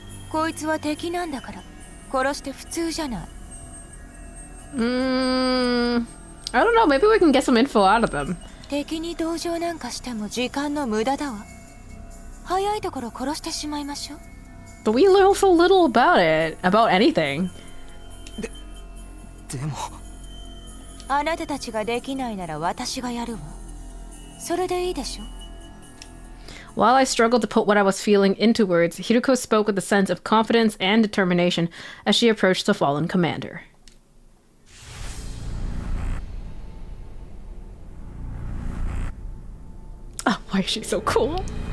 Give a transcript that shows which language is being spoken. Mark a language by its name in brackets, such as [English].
[Japanese] こいつは敵なんだから殺して普通じゃない。 [English] I don't know, maybe we can get some info out of them. [Japanese] 敵に同情なんかしても時間の無駄だわ。早いところ殺してしまいましょう。 [English] But we know so little about it, about anything. [Japanese] でもあなたたちができないなら私がやるわ。それでいいでしょ。 [English] While I struggled to put what I was feeling into words, Hiruko spoke with a sense of confidence and determination as she approached the fallen commander. Oh, why is she so cool?